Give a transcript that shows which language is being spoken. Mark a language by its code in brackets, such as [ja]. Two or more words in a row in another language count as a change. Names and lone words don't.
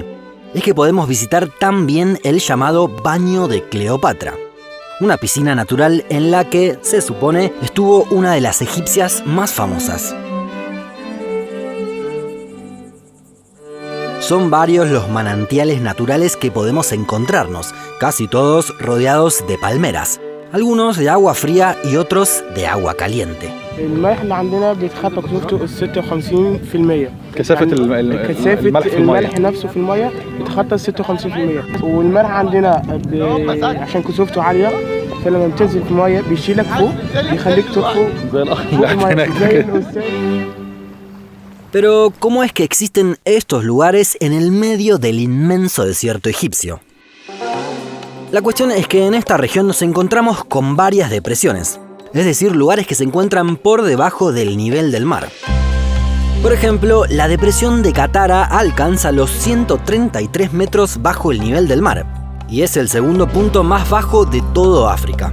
[es] Es que podemos visitar también el llamado Baño de Cleopatra, una piscina natural en la que, se supone, estuvo una de las egipcias más famosas. Son varios los manantiales naturales que podemos encontrarnos, casi todos rodeados de palmeras, algunos de agua fría y otros de agua caliente. [ar] الملح اللي عندنا بيتخطى كثافته 56%. كثافة الملح نفسه في المية بيتخطى 56%. والملح عندنا عشان كثافته عالية فلما بتنزل في المية بيشيلك فوق بيخليك تطفو فوق المية. [es] Pero, ¿cómo es que existen estos lugares en el medio del inmenso desierto egipcio? La cuestión es que en esta región nos encontramos con varias depresiones, es decir, lugares que se encuentran por debajo del nivel del mar. Por ejemplo, la depresión de Katara alcanza los 133 metros bajo el nivel del mar, y es el segundo punto más bajo de todo África.